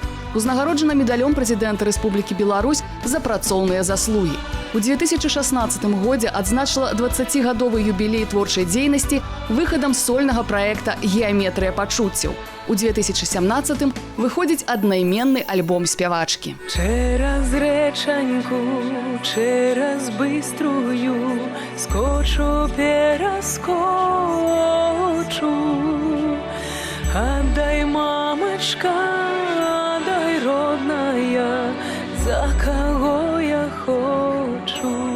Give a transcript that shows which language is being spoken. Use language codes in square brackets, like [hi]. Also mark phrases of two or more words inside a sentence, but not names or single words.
[be] Узнагароджана медалём прэзідэнта Рэспублікі Беларусь за працоўныя заслугі. У 2016 годзе адзначыла 20-гадовы юбілей творчай дзейнасці выхадам сольнага праекта «Геаметрыя пачуццяў». У 2017-м выходзіць аднайменны альбом спявачкі. [ru] Через реченьку, через быструю, скочу, перескочу. Отдай, мамочка, отдай, родная, за кого я хочу.